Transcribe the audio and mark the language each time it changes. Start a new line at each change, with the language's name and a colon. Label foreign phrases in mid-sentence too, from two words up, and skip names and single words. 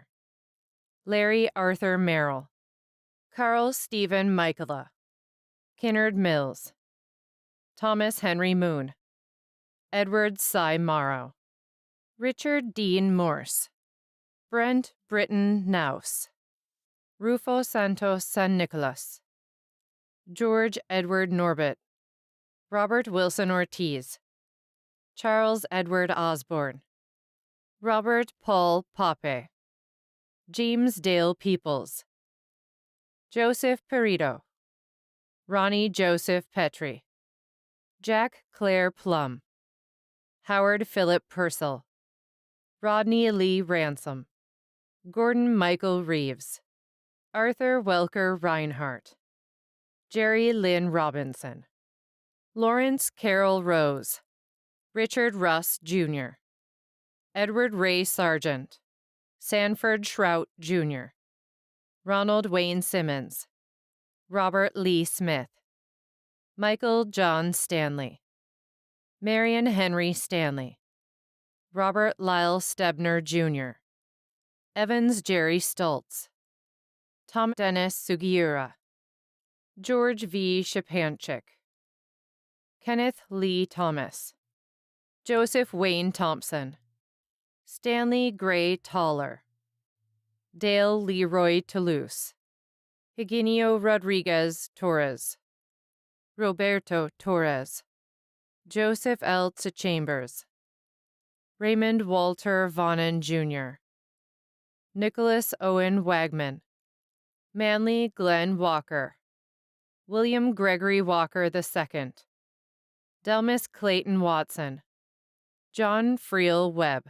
English: Larry Arthur Merrill. Carl Stephen Michaela. Kinnard Mills. Thomas Henry Moon. Edward Cy Morrow. Richard Dean Morse. Brent Britton Naus. Rufo Santos San Nicolas. George Edward Norbit. Robert Wilson Ortiz. Charles Edward Osborne. Robert Paul Pape. James Dale Peoples. Joseph Perito. Ronnie Joseph Petrie. Jack Claire Plum. Howard Philip Purcell. Rodney Lee Ransom. Gordon Michael Reeves. Arthur Welker Reinhardt. Jerry Lynn Robinson. Lawrence Carroll Rose. Richard Russ Jr. Edward Ray Sargent. Sanford Shrout Jr. Ronald Wayne Simmons. Robert Lee Smith. Michael John Stanley. Marion Henry Stanley. Robert Lyle Stebner Jr. Evans Jerry Stultz. Tom Dennis Sugiura. George V. Shapanchik. Kenneth Lee Thomas. Joseph Wayne Thompson. Stanley Gray Toller. Dale Leroy Toulouse. Higinio Rodriguez Torres. Roberto Torres. Joseph L. Chambers. Raymond Walter Vonnen Jr. Nicholas Owen Wagman. Manly Glenn Walker. William Gregory Walker II. Delmas Clayton Watson. John Friel Webb.